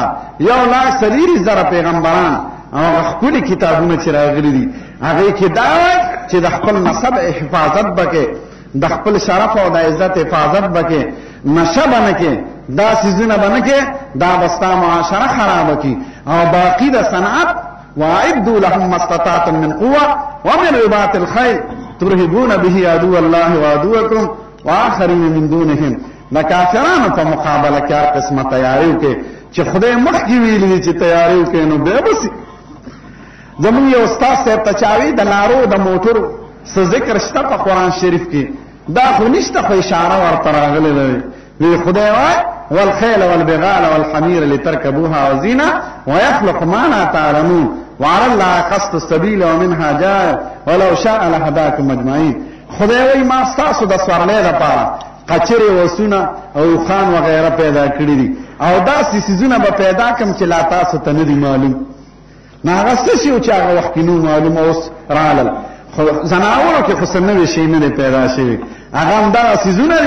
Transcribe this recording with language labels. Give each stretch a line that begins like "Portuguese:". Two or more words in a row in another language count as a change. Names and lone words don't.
Pashto: 1,40,000 پیغمبران او هغه ښکلي کتابونه چې راغلي دي هغې کې دا وایي چې د خپل نسب حفاظت به کې، د خپل شرف او د عزت حفاظت به کې، نشه به نه کې، دا څیزونه به نه کې، دا به ستا معاشره خرابه کړي. او باقي د صنعت
Arabic: واعدوا لهم ما استطعتم من قوه ومن رباط الخيل ترهبون به عدو الله وعدوكم واخرین من دونهم.
Pashto: د کافرانو په مقابله کې هر قسمه تیاری وکړئ چې خدای مخکې ویلي دي چې تیاری وکړئ نو بیا بسي. زمونږ یو استاد صاحب ته چاوي د لارو د موټرو څه ذکر شته په قرآن شریف کې؟ دا خو نشته، خو اشاره ورته راغلې ده. وی خدای وایي
Arabic: والخیل والبغال والحمیر لترکبوها وزینه ویخلق ما لا تعلمون وعلى الله قصد السبیل ومنها جائر ولو شاء لهداکم اجمعین.
Pashto: خدای وایي ما ستاسو د سورلۍ دپاره قچرې وسونه او خان وغیره پیدا کړي دي او داسې څیزونه به پیدا کړم چې لا تاسو ته نه دي معلوم. نو هغه څه شي چې هغه وخت کې نو معلوم اوس رالل، خو زناورو کې خو څه نوي شی نه دی پیدا شوي، هغه هم دغه څیزونه دي.